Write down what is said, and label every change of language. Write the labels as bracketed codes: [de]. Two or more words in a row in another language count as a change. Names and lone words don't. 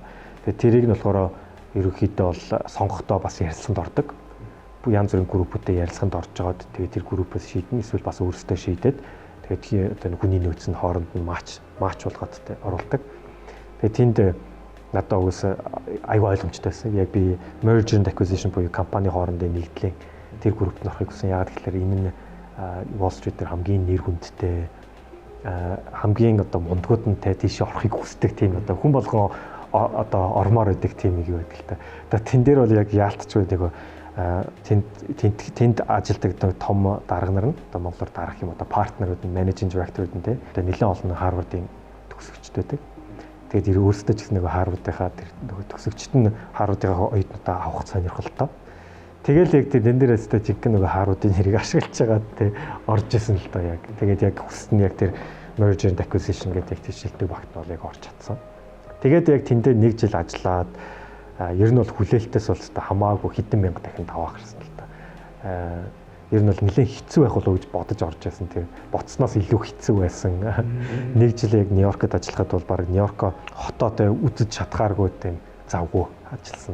[mn] Тэгээд тэрийг нь болохоор ерөнхийдөө бол сонгохдоо бас ярилцлаганд ордог. Янз бүрийн группүүдтэй ярилцлаганд орж байгаад тэгээд тэр группээс шийдэн эсвэл бас өөрсдөө шийдээд тэгээд одоо хүний нөөц нь хооронд нь матч болгоод те оруулдаг. Тэгээ тэнд надад угс аюу ойлгомжтой байсан. Яг би [en] merger and acquisition [mn] буюу компани хоорондын нэгдлийн тэр группт орохыг хүсэн. Яагаад гэвэл энэ нь Wall Street дээр хамгийн нэр хүндтэй хамгийн одоо мундгууд нь тийш орохыг хүсдэг тийм одоо хүн болгон одоо ормоор байдаг тийм нэг юу байдаг л та. Одоо тэн дээр бол яг яалтчгүй нөгөө тэнд ажилдаг том дарга нар нь одоо монголоор дарах юм одоо партнерууд нь [en] managing director- [mn] ууд нь те одоо нэлээд олон Harvard-ийн төгсөгчд байдаг. Тэгээд өөрсдөө ч гэсэн нөгөө Harvard-ийнхаа тэр нөгөө төгсөгчд нь Harvard-ийнхаа оюутнуудаа авах сонирхолтой. Тэгэл яг тэр энэ дээрээс тэ жинхэнэ нөгөө Harvard-ийн хэрэг ашиглаж байгаа тэ орж исэн л доо яг. Тэгээд яг хүссэн яг тэр [en] merger and acquisition [mn] гэдэг яг тэр шилдэг багт бол яг орж чадсан. Тэгээд яг тэндээ 1 жил ажиллаад ер нь бол хүлээлтээс бол хамаагүй хэдэн мянга дахин даваа гарсан л та. Ер нь бол нэлээд хэцүү байх болов уу гэж бодож орж байсан. Тэр боцсноос илүү хэцүү байсан. 1 жил яг Нью-Йоркод ажиллахад бол баг Нью-Йорко хотоо тэ үзэж чадхааргүй тийм завгүй ажилласан.